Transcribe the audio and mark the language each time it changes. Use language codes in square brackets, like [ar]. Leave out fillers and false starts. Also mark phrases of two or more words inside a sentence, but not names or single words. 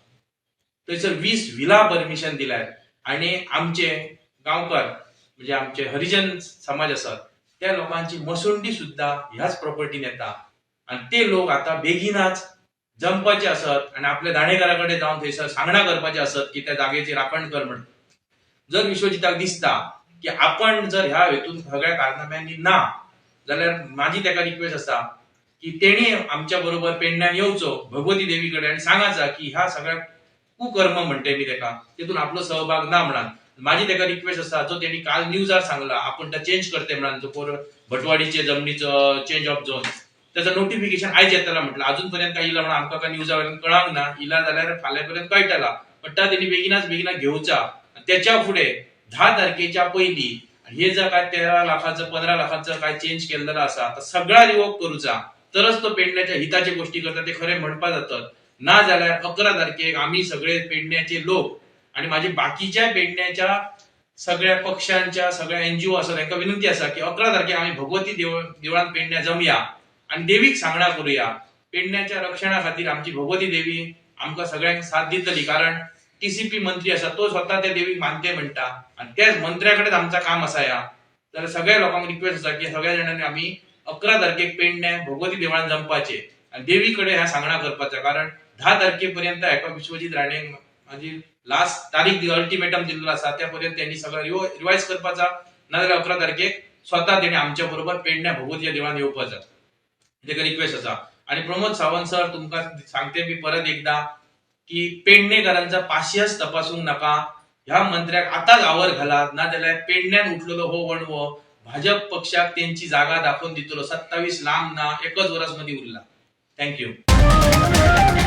[kok] थंयसर 20 व्हिला परमिशन दिल्यात आणि आमचे गांवकार म्हणजे आमचे हरिजन समाज असतात त्या लोकांची मसुंडी सुद्धा ह्याच प्रॉपर्टीन येता आणि ते लोक आता बेगीनाच जमपाचे असत आणि आपल्या दाणेकाराकडे जाऊन थंयसर सांगणा करपाचे असत की त्या जागेची राखण कर म्हणून. जर विश्वजिताक दिसता की आपण जर ह्या हेतून सगळ्या कारनाम्यांनी ना जाल्यार माझी त्याका रिक्वेस्ट असा की तेणी आमच्या बरोबर पेडण्यान येवचो भगवती देवीकडे आणि सांगायचा की ह्या सगळ्या कुकर्म म्हणते मी त्याका तिथून आपलो सहभाग ना म्हणून. माझी त्याका रिक्वेस्ट असा जो त्यांनी काल न्यूजार सांगला आपण त्या चेंज करते म्हणून जो भटवाडीचे जमनीचं [en] change of zone [kok] त्याचं नोटिफिकेशन आयज येताला म्हटलं. अजूनपर्यंत काय इला म्हणून आमकां काय न्यूजावरून कळांक ना. इला जाल्यार फाल्यांपर्यंत कळटला पण त्यांनी बेगीना घेवचा. त्याच्या पुढे 10 तारखेच्या पहिली हे जर काय 13 लाखाचं 15 लाखाचं काय चेंज केलेलं असा तर सगळा रिवोक करूचा तरच तो पेडण्याच्या हिताची गोष्टी करतात ते खरे म्हणपा जातात. ना जाल्यार 11 तारखेक आम्ही सगळे पेडण्याचे लोक आणि माझे बाकीच्या पेडण्याच्या सगळ्या पक्षांच्या सगळ्या एनजीओ असतात त्यांना विनंती असा की 11 तारखेक आम्ही भगवती देवळात पेडण्या जमया आणि देवीक सांगणा करूया. पेडण्याच्या रक्षणा खातीर आमची भगवती देवी आमकां सगळ्यांक साथ दितली. कारण टीसीपी मंत्री असा तो स्वतः त्या देवीक मानते म्हणता आणि त्याच मंत्र्याकडेच आमचा काम असा या. तर सगळ्या लोकांक रिक्वेस्ट असा की सगळ्या जणांनी आम्ही 11 तारखेक पेडण्या भगवती देवळात जमपाचे आणि देवीकडे ह्या सांगणा करपाचा. कारण 10 तारखेपर्यंत एका विश्वजित राणे माझी लास्ट तारीख अल्टिमेटम दिलेलो असा त्यापर्यंत त्यांनी सगळं रिवाइज करपाचा. नाजाल्यार 11 तारखेक स्वतः त्यांनी आमच्या बरोबर पेडण्या भगवतीच्या देवळात येवपाचा तेका रिक्वेस्ट असा. आणि प्रमोद सावंत सर तुमका सांगते मी परत एकदा की पेडणेकरांचा पाशियस तपासूंक नका. ह्या मंत्र्याक आताच आवर घालात ना जाल्यार पेडण्यान उठलेलो हो वणवो भाजप पक्षाक त्यांची जागा दाखवून दितलो. 27 लांब ना एकच वर्स मध्ये उरला. [en] thank you.